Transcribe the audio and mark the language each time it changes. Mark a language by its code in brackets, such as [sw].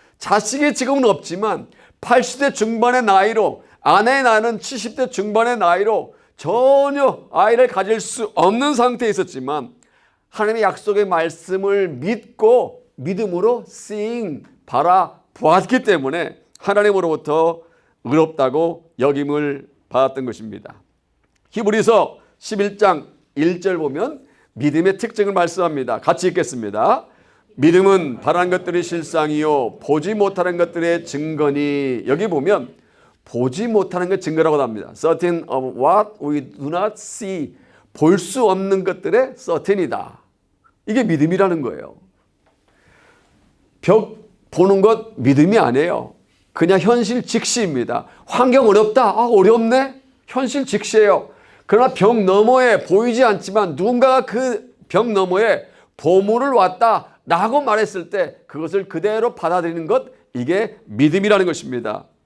[ko] 자식이 지금은 없지만 80대 중반의 나이로, 아내의 나이는 70대 중반의 나이로 전혀 아이를 가질 수 없는 상태에 있었지만 하나님의 약속의 말씀을 믿고 믿음으로 바라보았기 때문에 하나님으로부터 의롭다고 여김을 받았던 것입니다. 히브리서 11장 1절 보면 믿음의 특징을 말씀합니다. 같이 읽겠습니다. 믿음은 바라는 것들이 실상이요 보지 못하는 것들의 증거니. 여기 보면 보지 못하는 것 증거라고 합니다. [en] Certain of what we do not see. [ko] 볼 수 없는 것들의 certain이다. 이게 믿음이라는 거예요. 벽 보는 것 믿음이 아니에요. 그냥 현실 직시입니다. 환경 어렵다. 아, 어렵네. 현실 직시예요. 그러나 벽 너머에 보이지 않지만 누군가가 그 벽 너머에 보물을 왔다 라고 말했을 때 그것을 그대로 받아들이는 것, 이게 믿음이라는 것입니다.